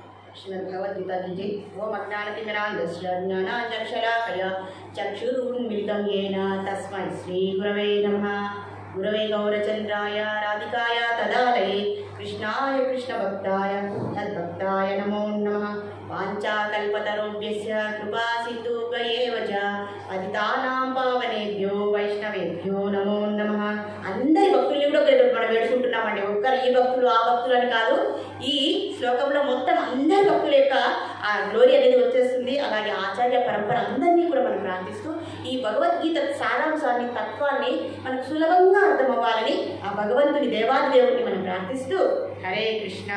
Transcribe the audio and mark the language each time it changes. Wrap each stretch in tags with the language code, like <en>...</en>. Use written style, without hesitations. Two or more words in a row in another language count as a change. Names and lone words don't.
<sa>श्रीमद्भगवद्गीता की जय। ओम अज्ञानतिमिरान्धस्य ज्ञानाञ्जनशलाकया चक्षुरुन्मिलितं येन तस्मै श्रीगुरवे नमः। गुरवे गौरचन्द्राय राधिकाय तदालये कृष्णाय कृष्णभक्ताय तद्भक्ताय नमो नमः। वाञ्छाकल्पतरुभ्यस्य कृपा सिन्धुभ्यैव च पतितानां पावनेभ्यो వైష్ణవేభ్యో నమో నమః।</sa> <te>అందరి భక్తుల్ని కూడా మనం వేడుకుంటున్నామండి. ఒక్కరు ఈ భక్తులు ఆ భక్తులు అని కాదు, ఈ శ్లోకంలో మొత్తం అందరి భక్తుల యొక్క ఆ గ్లోరీ అనేది వచ్చేస్తుంది. అలాగే ఆచార్య పరంపర అందరినీ కూడా మనం ప్రార్థిస్తూ ఈ భగవద్గీత సారాంశాన్ని తత్వాన్ని మనకు సులభంగా అర్థమవ్వాలని ఆ భగవంతుని దేవాదిదేవుని మనం ప్రార్థిస్తూ హరే కృష్ణ.</te>